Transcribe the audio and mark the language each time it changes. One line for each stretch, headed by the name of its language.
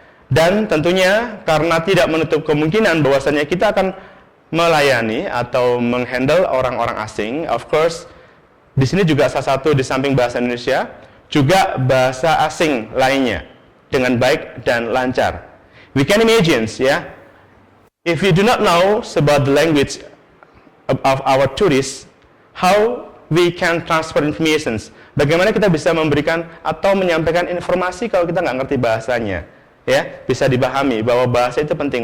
Indonesian: Dan tentunya karena tidak menutup kemungkinan bahwasanya kita akan melayani atau menghandle orang-orang asing,
English: of course,
Indonesian: di sini juga salah satu di samping bahasa Indonesia, juga bahasa asing lainnya dengan baik dan lancar.
English: We can imagine,
Indonesian: ya,
English: if you do not know about the language of our tourists, how we can transfer information.
Indonesian: Bagaimana kita bisa memberikan atau menyampaikan informasi kalau kita nggak ngerti bahasanya, ya, bisa dipahami bahwa bahasa itu penting.